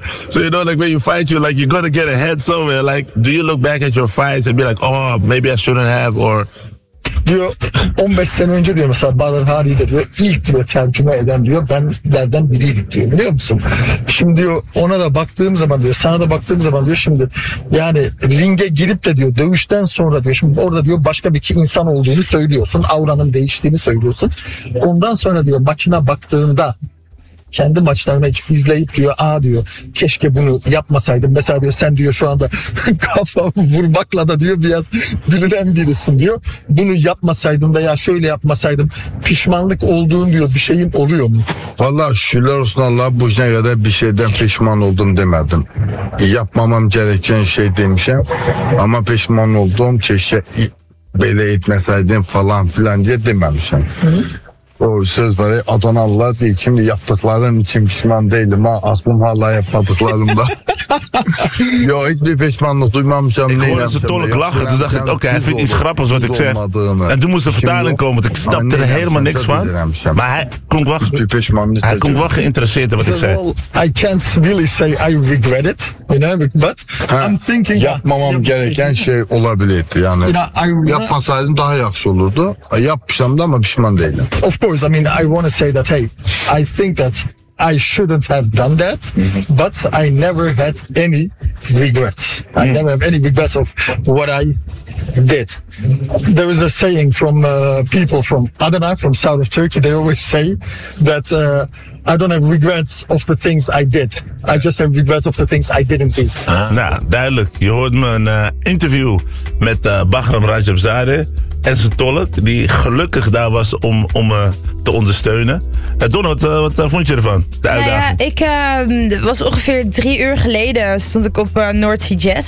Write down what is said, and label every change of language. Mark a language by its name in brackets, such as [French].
[English] So you know, like, when you fight, you're like, you're gonna get a head somewhere. Like, do you look back at your fights and be like, oh, maybe I shouldn't have, or... [Turkish] Diyor, 15 sene önce diyor mesela Badr Hari de diyor, ilk diyor tercüme eden diyor, benlerden biriydik diyor, biliyor musun? Şimdi diyor, ona da baktığım zaman diyor, sana da baktığım zaman diyor, şimdi yani ringe girip de diyor, dövüşten sonra diyor, şimdi orada diyor başka bir insan olduğunu söylüyorsun, auranın değiştiğini söylüyorsun. Ondan sonra diyor, maçına baktığında, kendi maçlarını izleyip diyor, aa diyor, keşke bunu yapmasaydım. Mesela diyor, sen diyor şu anda kafa vurmakla da diyor biraz bilinen birisin diyor. Bunu yapmasaydım veya şöyle yapmasaydım, pişmanlık olduğun diyor bir şeyin oluyor mu? Vallahi şükürler olsun Allah'a, bu işe kadar bir şeyden pişman oldum demedim. Yapmamam gereken şey demişim ama pişman olduğum çeşe böyle etmeseydim falan filan diye dememişim. Hı-hı. O söz var ya, Adanalılar diye, şimdi yaptıklarım için pişman değilim ha, aklım hala yapmadıklarımda. Yo, hiçbir pişmanlık duymamışam. [Dutch] Ik hoorde ze tolk lachen, toen dacht ik, oké, okay, hij vindt iets grappigs wat ik zeg. En toen moest de vertaling komen, want ik snapte er helemaal niks van. Maar hij kon wel geïnteresseerd in wat ik zei. [English] I can't really say I regret it, you know, but I'm thinking... [Turkish] Yapmamam gereken şey olabilirdi yani. Yapmasaydım daha yakış olurdu. Yapmışam da ama pişman değilim. [English] Of course, I mean, I want to say that, hey, I think that I shouldn't have done that, but I never had any regrets. Mm-hmm. I never have any regrets of what I did. There is a saying from people from Adana, from south of Turkey, they always say that I don't have regrets of the things I did. I just have regrets of the things I didn't do. [Dutch] Nou, duidelijk. Je hoort mijn interview met Bahram Rajabzadeh. En zijn tolk, die gelukkig daar was om te ondersteunen. Donna, wat vond je ervan? De uitdaging. Nou ja, ik was ongeveer 3 uur geleden stond ik op North Sea Jazz.